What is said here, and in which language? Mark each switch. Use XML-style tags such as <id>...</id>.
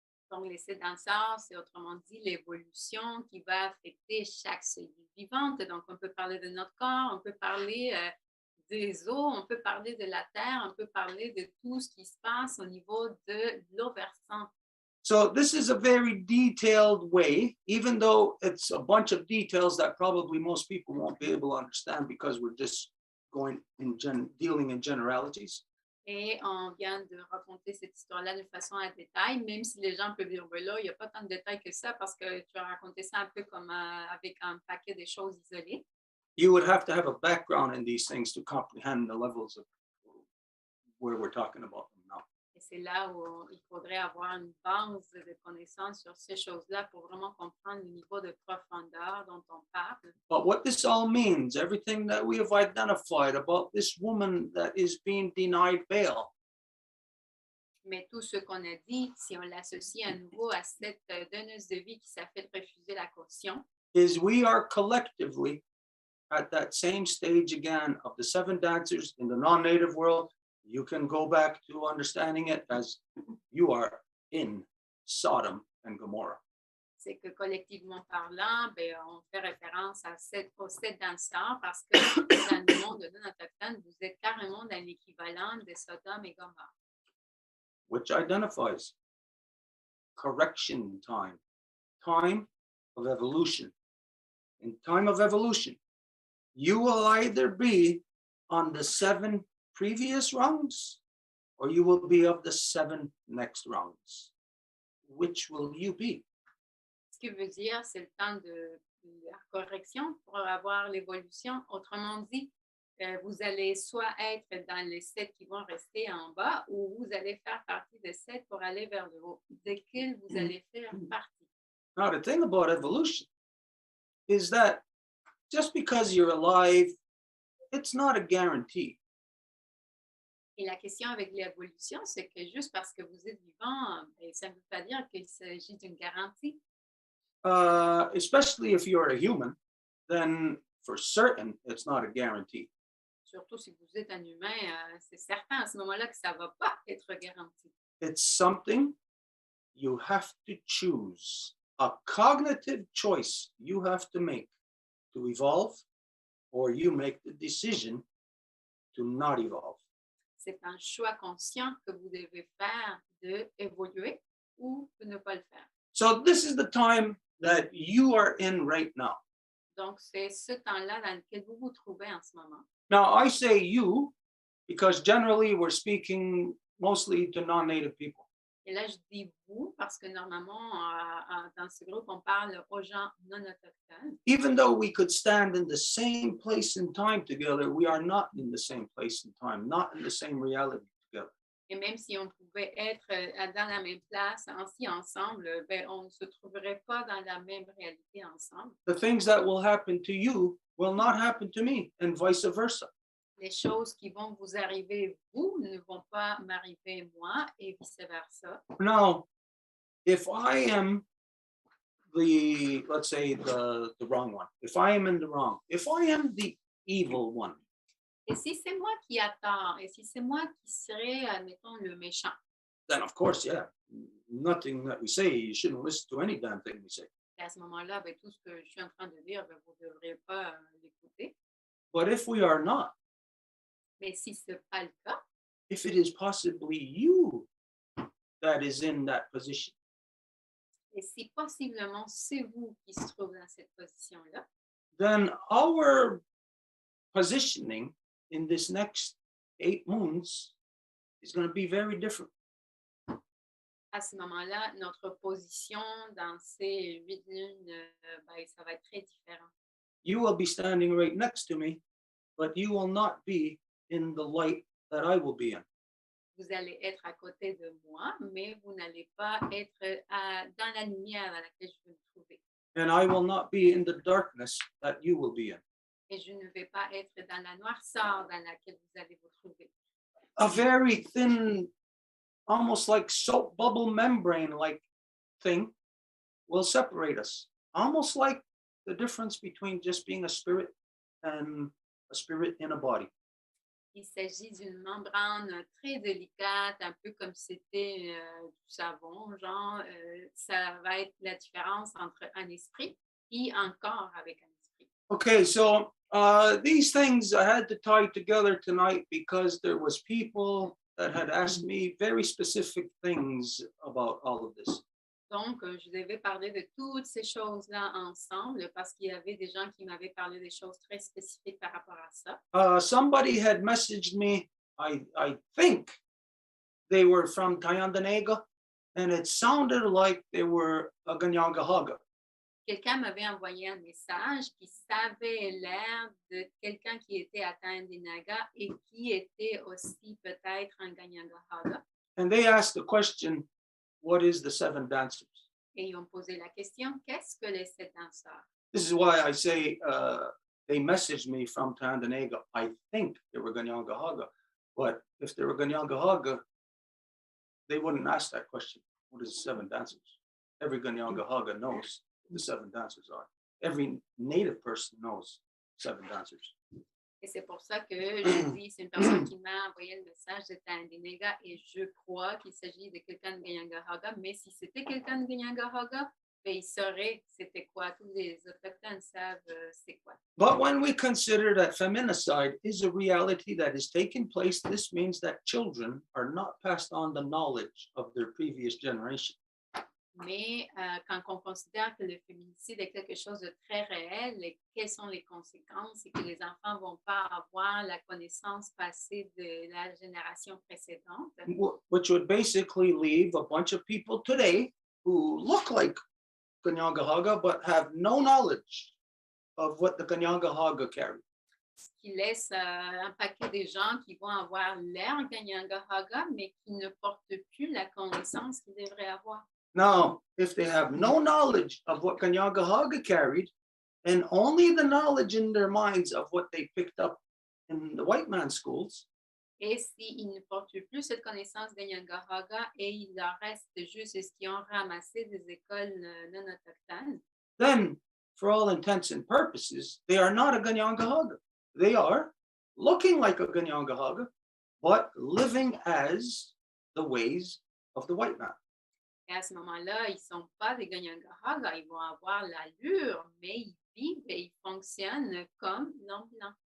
<fr>Donc, les 7 danseurs, c'est autrement dit l'évolution qui va affecter chaque cellule vivante. Donc, on peut parler de notre corps, on peut parler des eaux, on peut parler de la terre, on peut parler de tout ce qui se passe au niveau de l'eau versante.</fr> <en>So this is a very detailed way, even though it's a bunch of details that probably most people won't be able to understand because we're just dealing in generalities.</en> <fr>Et on vient de raconter cette histoire-là de façon à détail, même si les gens peuvent dire, ben là, il n'y a pas tant de détails que ça parce que tu as raconté ça un peu comme avec un paquet de choses isolées.</fr> <en>You would have to have a background in these things to comprehend the levels of where we're talking about them now.</en> <fr>Et c'est là où il faudrait avoir une base de connaissances sur ces choses-là pour vraiment comprendre le niveau de profondeur dont on parle.</fr> <en>But what this all means, everything that we have identified about this woman that is being denied bail,</en> <fr>Mais tout ce qu'on a dit, si on l'associe à nouveau à cette donneuse de vie qui s'est fait refuser la caution,</fr> <en>is we are collectively at that same stage again of the 7 dancers in the non-native world. You can go back to understanding it as you are in Sodom and Gomorrah.</en> <fr>c'est que collectivement parlant, ben, on fait référence aux 7 danseurs parce que dans le monde non autochtone, vous êtes carrément dans l'équivalent de Sodome et Gomorrah.</fr> <en>Which identifies correction time, time of evolution. In time of evolution, you will either be on the 7 previous rungs or you will be of the 7 next rungs. Which will you be?</en> <fr>Ce qui veut dire, c'est le temps de la correction pour avoir l'évolution. Autrement dit, vous allez soit être dans les 7 qui vont rester en bas ou vous allez faire partie des 7 pour aller vers le haut. Desquels vous allez faire partie?</fr> <en>Now, the thing about evolution is that just because you're alive, it's not a guarantee.</en> <fr>Et la question avec l'évolution, c'est que juste parce que vous êtes vivant, ça ne veut pas dire qu'il s'agit d'une garantie.</fr> <en>Especially if you're a human, then for certain, it's not a guarantee.</en> <fr>Surtout si vous êtes un humain, c'est certain à ce moment-là que ça ne va pas être garanti.</fr> <en>It's something you have to choose, a cognitive choice you have to make to evolve, or you make the decision to not evolve.</en> <fr>C'est un choix conscient que vous devez faire d'évoluer ou de ne pas le faire.</fr> <en>So this is the time that you are in right now.</en> <fr>Donc, c'est ce temps-là dans lequel vous vous trouvez en ce moment.</fr> <en>Now, I say you because generally we're speaking mostly to non-native people.</en> <fr>Et là, je dis vous parce que normalement, dans ce groupe, on parle aux gens non autochtones.</fr> <en>Even though we could stand in the same place and time together, we are not in the same place and time, not in the same reality together.</en> <fr>Et même si on pouvait être dans la même place, ainsi ensemble, ben, on ne se trouverait pas dans la même réalité ensemble.</fr> <en>The things that will happen to you will not happen to me, and vice versa.</en> <fr>Les choses qui vont vous arriver, vous, ne vont pas m'arriver moi, et vice-versa.</fr> <en>Now, if I am let's say the wrong one, if I am in the wrong, if I am the evil one,</en> <fr>Et si c'est moi qui a tort, et si c'est moi qui serais, admettons, le méchant,</fr> <en>then of course, yeah, nothing that we say, you shouldn't listen to any damn thing we say.</en> <fr>et à ce moment-là, ben, tout ce que je suis en train de dire, ben, vous ne devrez pas l'écouter.</fr> <en>But if we are not,</en> <fr>Mais si ce n'est pas le cas,</fr> <en>if it is possibly you that is in that position,</en> <fr>et si possiblement c'est vous qui se trouvez dans cette position-là,</fr> <en>then our positioning in this next 8 moons is going to be very different.</en> <fr>à ce moment-là, notre position dans ces 8 lunes, ben, ça va être très différent.</fr> <en>You will be standing right next to me, but you will not be in the light that I will be in.</en> <fr>Vous allez être à côté de moi, mais vous n'allez pas être dans la lumière dans laquelle je vais me trouver.</fr> <en>And I will not be in the darkness that you will be in.</en> <fr>Et je ne vais pas être dans la noirceur dans laquelle vous allez vous trouver.</fr> <en>A very thin, almost like soap bubble membrane like thing will separate us. Almost like the difference between just being a spirit and a spirit in a body.</en> <fr>Il s'agit d'une membrane très délicate, un peu comme si c'était du savon, genre, ça va être la différence entre un esprit et un corps avec un esprit.</fr> <en>Okay, so these things I had to tie together tonight because there was people that had asked me very specific things about all of this.</en> <fr>Donc, je devais parler de toutes ces choses-là ensemble parce qu'il y avait des gens qui m'avaient parlé des choses très spécifiques par rapport à ça.</fr> <en>Somebody had messaged me, I think they were from Tyandanaga, and it sounded like they were a Ganyangahaga.</en> <fr>Quelqu'un m'avait envoyé un message qui savait l'air de quelqu'un qui était à Tyandanaga et qui était aussi peut-être un Ganyangahaga.</fr> <en>And they asked the question, what is the 7 dancers?</en> <fr>Et ils ont posé la question, qu'est-ce que les 7 danseurs?</fr> <en>This is why I say they messaged me from Tyandanaga. I think they were Ganyangahaga, but if they were Ganyangahaga, they wouldn't ask that question. What is the 7 dancers? Every Ganyangahaga knows what the 7 dancers are. Every native person knows 7 dancers.</en> <fr>Et c'est pour ça que je dis, c'est une personne qui m'a envoyé le message de Tyandanaga et je crois qu'il s'agit de quelqu'un de Ganyangahaga, mais si c'était quelqu'un de Ganyangahaga, ben, il saurait c'était quoi. Tous les autochtones savent c'est quoi.</fr> <en>But when we consider that feminicide is a reality that is taking place, this means that children are not passed on the knowledge of their previous generation.</en> <fr>Mais quand on considère que le féminicide est quelque chose de très réel, et quelles sont les conséquences, et que les enfants ne vont pas avoir la connaissance passée de la génération précédente,</fr> <en>Which would basically leave a bunch of people today who look like Ganyangahaga but have no knowledge of what the Ganyangahaga carry.</en> <fr>ce qui laisse un paquet de gens qui vont avoir l'air Ganyangahaga, mais qui ne portent plus la connaissance qu'ils devraient avoir.</fr> <en>Now, if they have no knowledge of what Kahnawà carried, and only the knowledge in their minds of what they picked up in the white man's schools,</en> <fr>Et s'ils ne portent plus cette connaissance Ganyangahaga et il leur reste juste ce qu'ils ont ramassé des écoles non autochtones,</fr> <en>then, for all intents and purposes, they are not a Ganyangahaga. They are looking like a Ganyangahaga, but living as the ways of the white man.</en> <fr>et à ce moment-là, ils ne sont pas des Ganyangahaga, ils vont avoir l'allure, mais ils vivent et ils fonctionnent comme l'homme blanc.</fr>